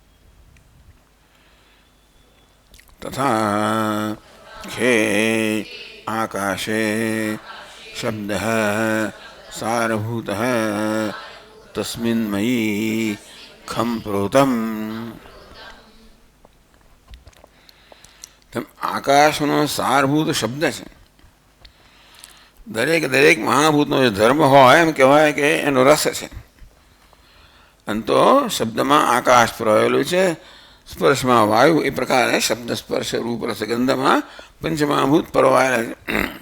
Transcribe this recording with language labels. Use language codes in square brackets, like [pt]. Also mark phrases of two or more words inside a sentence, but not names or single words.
[sa] તથા ખે आकाशे शब्दः सारभूतः तस्मिन्मयी खम प्रोतम। [gu] તેમ આકાશનો સારભૂત શબ્દ છે. દરેક દરેક મહાભૂતનો જે ધર્મ હોય એમ કહેવાય કે એનો રસ છે. અને તો શબ્દમાં આકાશ પ્રવેલું છે, સ્પર્શમાં વાયુ, એ પ્રકારે શબ્દ સ્પર્શ રૂપ રસ ગંધમાં પંચમહાભૂત પરવાયેલા છે.